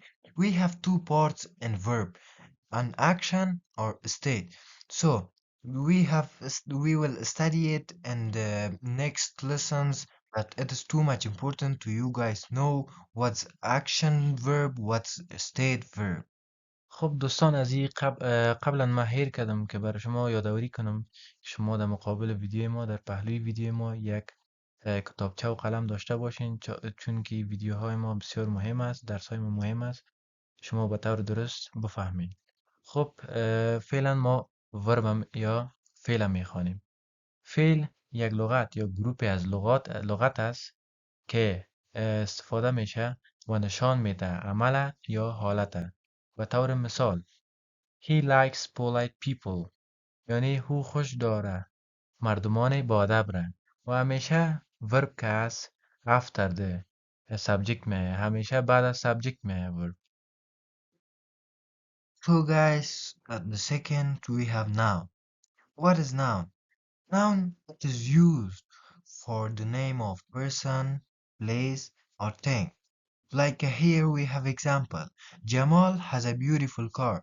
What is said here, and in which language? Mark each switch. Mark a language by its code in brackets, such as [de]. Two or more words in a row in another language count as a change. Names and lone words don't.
[en] We have 2 parts in verb, an action or a state. So we will study it in the next lessons, but it is too much important to you guys know what's action verb, what's state verb. [fa] خب دوستان عزیز، قبلا من هیر کردم که برای شما یادآوری کنم شما در مقابل ویدیو ما، در پهلوی ویدیو ما یک کتابچه و قلم داشته باشین، چون که ویدیوهای ما بسیار مهم است، درس های ما مهم است شما به طور درست بفهمید. خب فعلا ما وربم یا فعل میخوانیم. فعل یک لغت یا گروپی از لغت است که استفاده میشه و نشان میده عمل یا حالت. به طور مثال [en] He likes polite people، [fa] یعنی او خوش داره مردمان با ادب را. و همیشه ورب که است [en] after the subject [fa] میه، همیشه بعد از subject میه ورب. [en] So guys, at the second we have noun. What is noun? Noun it is used for the name of person, place, or thing. Like here we have example. Jamal has a beautiful car.